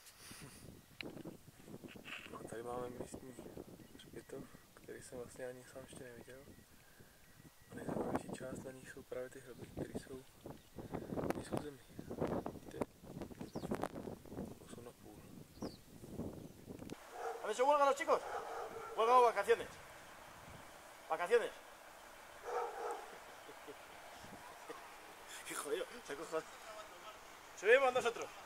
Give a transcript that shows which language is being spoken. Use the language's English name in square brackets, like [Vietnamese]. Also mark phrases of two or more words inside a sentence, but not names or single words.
[Czech] A tady máme místní hřbitov, který jsem vlastně ani sám ještě neviděl. A nejzajímavější část na ní jsou právě ty hroby, které jsou v zemi. Vidíte? Jsou na půl. [Spanish] A ver, ¿se huelgan los chicos? Huelgan o vacaciones. Vacaciones. Qué jodido, se coja. Subimos nosotros.